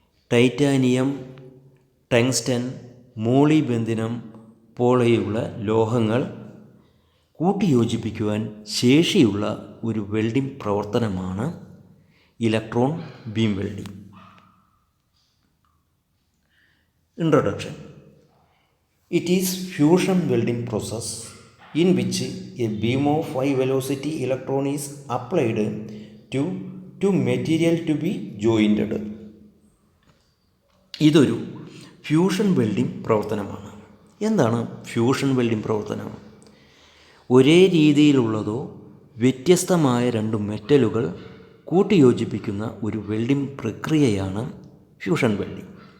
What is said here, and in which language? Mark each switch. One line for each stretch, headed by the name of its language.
Malayalam: Titanium, tungsten, മോളിബെന്തിനം പോലെയുള്ള ലോഹങ്ങൾ കൂട്ടിയോജിപ്പിക്കുവാൻ ശേഷിയുള്ള ഒരു വെൽഡിംഗ് പ്രവർത്തനമാണ് electron beam welding.
English: Introduction. It is fusion welding process in which a beam of high velocity electron is applied to two material to be jointed.
Malayalam: ഇതൊരു fusion welding പ്രവർത്തനമാണ്. എന്താണ് fusion welding പ്രവർത്തനം? ഒരേ രീതിയിലുള്ളതോ വ്യത്യസ്തമായ രണ്ട് മെറ്റലുകൾ കൂട്ടിയോജിപ്പിക്കുന്ന ഒരു വെൽഡിംഗ് പ്രക്രിയയാണ് ഫ്യൂഷൻ വെൽഡിംഗ്.